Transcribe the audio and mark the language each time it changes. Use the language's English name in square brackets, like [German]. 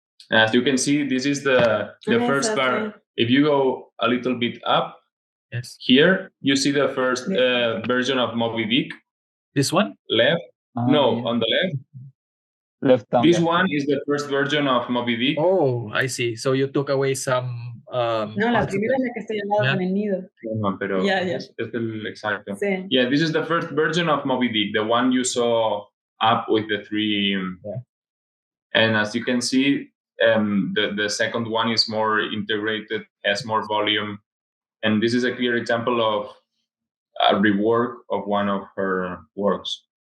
[English] As you can see, this is the first part. If you go a little bit up, yes, here you see the first version of Moby-Dick. This one? Left? No, on the left. Left down. This one is the first version of Moby-Dick. Oh, I see. So you took away some. [Spanish] No, la primera es la que estoy al lado con el nido. No, pero es el exacto. Sí. [English] Yeah, this is the first version of Moby-Dick, the one you saw up with the three. And as you can see, the second one is more integrated, has more volume, and this is a clear example of a rework of one of her works.